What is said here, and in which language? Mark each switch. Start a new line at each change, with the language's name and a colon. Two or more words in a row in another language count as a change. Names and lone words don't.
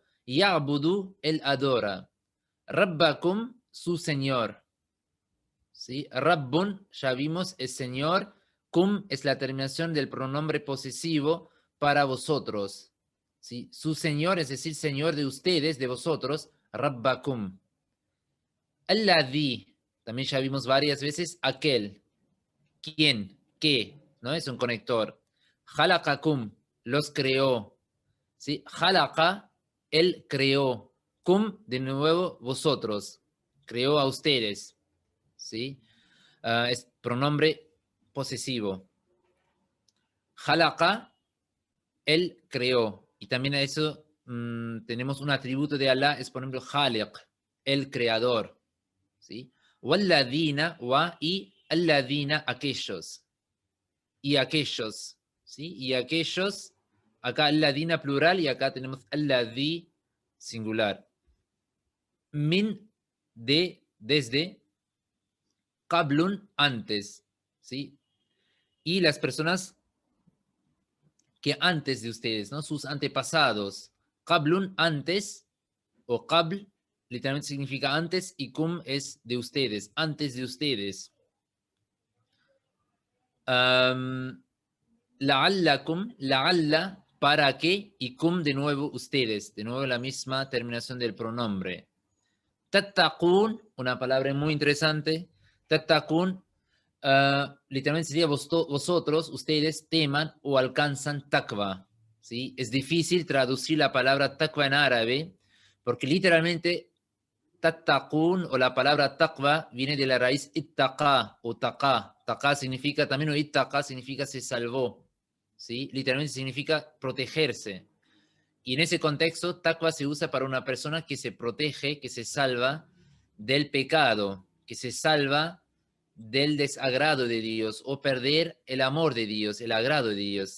Spanish: Ya'budu, él adora. Rabbakum, su señor, ¿sí? Rabbun, ya vimos, es señor. Kum es la terminación del pronombre posesivo para vosotros, ¿sí? Su señor, es decir, señor de ustedes, de vosotros. Rabbakum. Alladhi, también ya vimos varias veces, aquel, quién, qué, ¿no? Es un conector. Halakakum, los creó, ¿sí? Halaka, él creó. Kum, de nuevo, vosotros, creó a ustedes, ¿sí? Es pronombre posesivo. Halaka, él creó. Y también a eso tenemos un atributo de Allah, es por ejemplo Khaliq, el creador, ¿sí? Walladina, wa y alladina, aquellos. Y aquellos, ¿sí? Y aquellos, acá alladina plural y acá tenemos alladí singular. Min, de, desde, qablun, antes, ¿sí? Y las personas que antes de ustedes, ¿no? Sus antepasados. Qablun, antes, o qabl, literalmente significa antes, y kum es de ustedes, antes de ustedes.
Arabic: لعلكم لعل,
Spanish: para qué, y kum de nuevo ustedes, de nuevo la misma terminación del pronombre. Tattaqun, una palabra muy interesante. Tattaqun, literalmente sería vosotros, ustedes teman o alcanzan taqwa, ¿sí? Es difícil traducir la palabra taqwa en árabe, porque literalmente tattaqun o la palabra taqwa viene de la raíz ittaqa o taqa. Taqa significa también, o ittaqa significa se salvó, ¿sí? Literalmente significa protegerse. Y en ese contexto, taqwa se usa para una persona que se protege, que se salva del pecado, que se salva del desagrado de Dios o perder el amor de Dios, el agrado de Dios.